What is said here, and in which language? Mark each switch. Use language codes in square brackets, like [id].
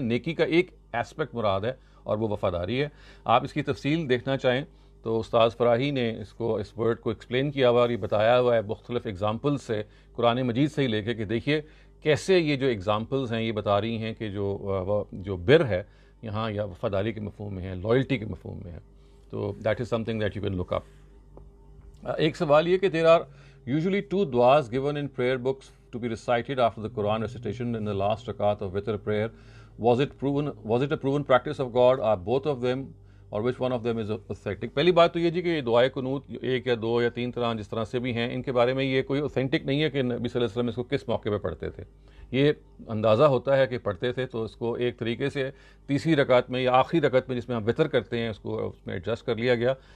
[ur] نیکی کا ایک ایسپیکٹ مراد ہے اور وہ وفاداری ہے. آپ اس کی تفصیل دیکھنا چاہیں تو استاذ فراہی نے اس ورڈ کو ایکسپلین کیا ہوا اور یہ بتایا ہوا ہے مختلف ایگزامپلز سے، قرآن مجید سے ہی لے کے، کہ دیکھیے کیسے یہ جو ایگزامپلز ہیں یہ بتا رہی ہیں کہ جو بر ہے یہاں یا وفاداری کے مفہوم میں ہے، لائلٹی کے مفہوم میں ہے. [en] تو that is something that you can look up. [ur] ایک سوال یہ کہ [en] There are usually 2 دعاز given in prayer books to be recited after the Quran recitation in the last rakat of witr prayer. Was it a proven practice of God? Are both of them [ur] اور [en] which one of them is authentic؟ [ur] پہلی بات تو یہ جی کہ دعائے قنوت ایک یا دو یا تین طرح جس طرح سے بھی ہیں، ان کے بارے میں یہ کوئی اوتھینٹک نہیں ہے کہ نبی صلی اللہ علیہ وسلم اس کو کس موقع پہ پڑھتے تھے. یہ اندازہ ہوتا ہے کہ پڑھتے تھے تو اس کو ایک طریقے سے تیسری رکعت میں یا آخری رکعت میں جس میں ہم وطر کرتے ہیں اس کو اس میں ایڈجسٹ کر لیا گیا.